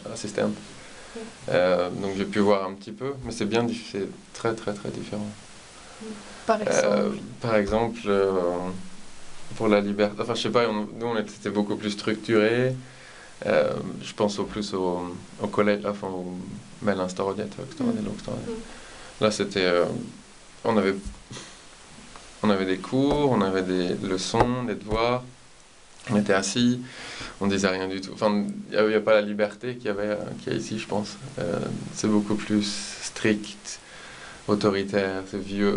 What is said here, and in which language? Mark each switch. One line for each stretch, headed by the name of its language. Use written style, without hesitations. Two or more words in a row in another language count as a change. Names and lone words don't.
French: Donc j'ai pu voir un petit peu, mais c'est très différent. Par exemple. Par exemple, pour la liberté, enfin je sais pas, c'était beaucoup plus structuré. Je pense au collège, enfin au
Swedish: mellanstadiet, högstadiet, lågstadiet.
French: Là c'était, on avait, on avait des cours, on avait des leçons, des devoirs. On était assis, on disait rien du tout. Enfin, il n'y a pas la liberté qu'il y a ici, je pense. C'est beaucoup plus strict, autoritaire, c'est vieux.